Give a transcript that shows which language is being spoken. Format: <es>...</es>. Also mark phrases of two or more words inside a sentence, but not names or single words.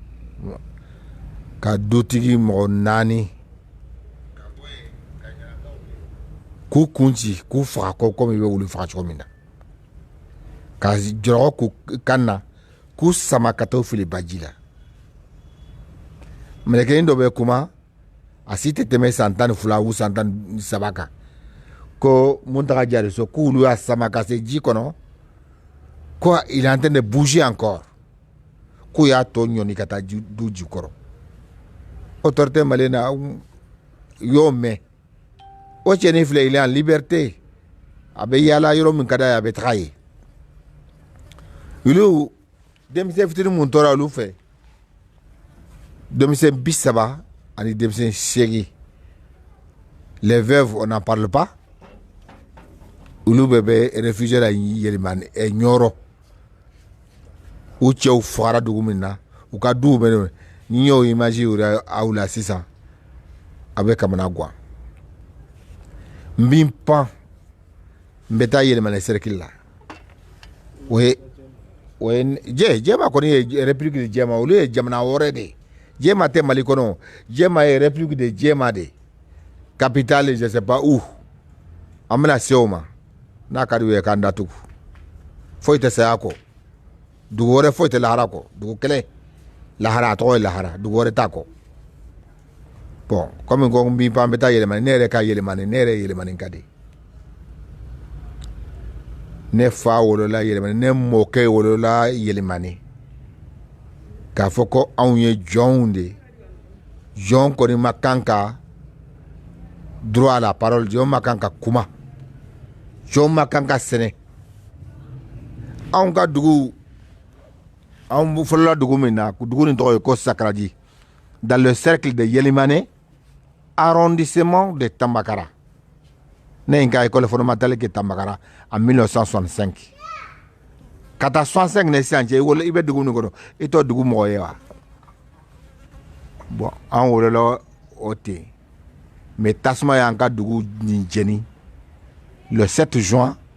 <bm>ka dutigi mɔgɔ 4 k'u kunci k'u faga ko comme i bɛ wulu faga cogo min na ka jɔrɔgɔ k'u kan na k'u sama ka t'u fili baji la mɛlɛkɛnin dɔ bɛ kuma a si tɛ tɛmɛ san 12 ou san 13 kan ko Muntaka Jariso k'olu y'a sama ka se ji kɔnɔ ko</bm> <fr>il est en train de bouger encore</fr> <bm>k'u y'a tɔ ɲɔni ka taa du jukɔrɔ</bm> <fr>autorité malienne</fr> <bm>y'o mɛn o cɛnin filɛ</bm> <fr>il est en liberté</fr> <bm>a bɛ yaala yɔrɔ min ka d'a ye a bɛ taga yen olu denmisɛn fitinin mun tora olu fɛ denmisɛn 30 ani denmisɛn 8</bm> <fr>les veuves on n'en parle pas</fr> <bm>olu bɛ réfugié la Yɛlɛmani Nioro u cɛw fagara dugu min na u ka duw bɛ ni y'o image yira aw la sisan a bɛ kamana guwan n bɛ n pan n bɛ taa Yɛlɛmani cercle la o ye Jɛma kɔni ye république de Jɛma olu ye jamana wɛrɛ de ye Jɛma tɛ Mali kɔnɔ Jɛma ye république de Jɛma de</bm> <fr>capitale je sais pas où</fr> <bm>an bɛna se o ma n'a ka di u ye k'an datugu foyi tɛ saya kɔ dugu wɛrɛ foyi tɛ lahara kɔ dugu kelen lahara a tɔgɔ ye lahara dugu wɛrɛ t'a kɔ</bm> <fr>bon comme</fr> <bm>ko n bɛ pan n bɛ taa Yɛlɛmani ne yɛrɛ ka Yɛlɛmani ne yɛrɛ ye Yɛlɛmani ka di ne fa wolola yelemani ne mɔkɛ wolola yelemani k'a fɔ ko anw ye jɔnw de jɔn kɔni ma kan ka</bm> <fr>droit à la parole</fr> <bm>jɔn ma kan ka kuma jɔn ma kan ka sɛnɛ anw ka dugu anw fɔlɔla dugu min na dugu nin tɔgɔ ye ko Sakaraji</bm> <fr>dans le cercle de Yelimane arrondissement de Tambakara</fr> <bm>ne ye n ka</bm> <fr>école fondamentale</fr> <bm>kɛ Tambakara en 1965 ka taa 65 ne sisan cɛ i bɛ dugu min kɔnɔ i t'o dugu mɔgɔ ye wa bon an wolola o ten mais tasuma y'an ka dugu nin jeni</bm> <fr>le 7 juin</fr>